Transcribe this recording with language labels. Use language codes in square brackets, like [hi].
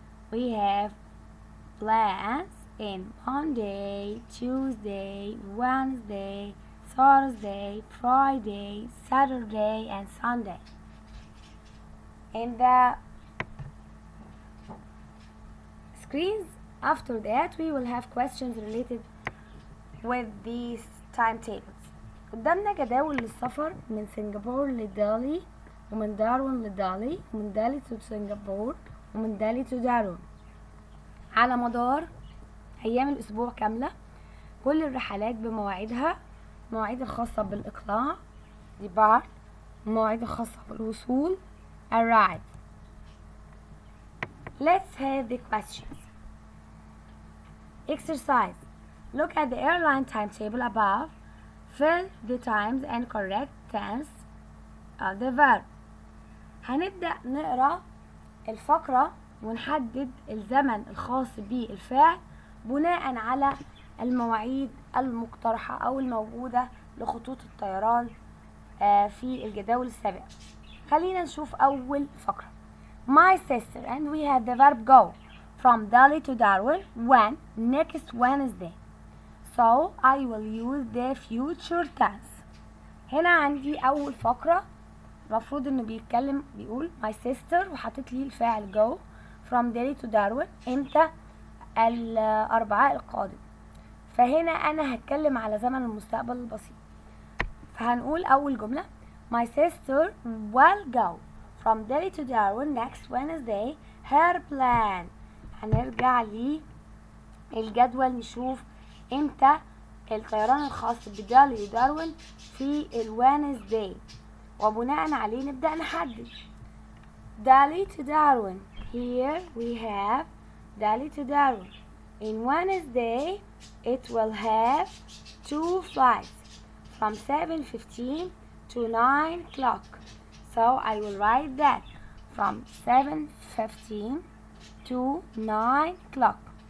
[en] We have plans in Monday, Tuesday, Wednesday, Thursday, Friday, Saturday, and Sunday. In the screens after that we will have questions related with these timetables. [ar] قدامنا جداول للسفر من سنغافورة لدالي، ومن داروين لدالي، ومن دالي to سنغافورة، ومن دالي to داروين. على مدار أيام الأسبوع كاملة. كل الرحلات بمواعيدها، المواعيد الخاصة بالإقلاع depart، المواعيد الخاصة بالوصول arrive. [en] Let's have the questions. Exercise. Look at the airline timetable above. Fill the times and correct tense of the verb. [ar] هنبدأ نقرأ الفقرة ونحدد الزمن الخاص بالفعل بناء على المواعيد المقترحة أو الموجودة لخطوط الطيران في الجداول السابقة. خلينا نشوف أول فقرة. [en] My sister and we have the verb go from Delhi to Darwin when next Wednesday. So I will use the future tense. [ar] هنا عندي أول فقرة المفروض إنه بيقول [en] my sister [ar] وحاطط لي الفاعل [en] go from Delhi to Darwin [ar] امتى؟ الأربعاء القادم. فهنا أنا هتكلم على زمن المستقبل البسيط. فهنقول أول جملة [en] my sister will go from Delhi to Darwin next Wednesday. Her plan. [ar] هنرجع للجدول نشوف امتى الطيران الخاص بدالي وداروين في الوينزداي، وبناء عليه نبدأ نحدد. [en] Delhi to Darwin. Here we have Delhi to Darwin. In Wednesday it will have 2 flights from 7:15 to 9 o'clock. So I will write that from 7:15 to 9 o'clock.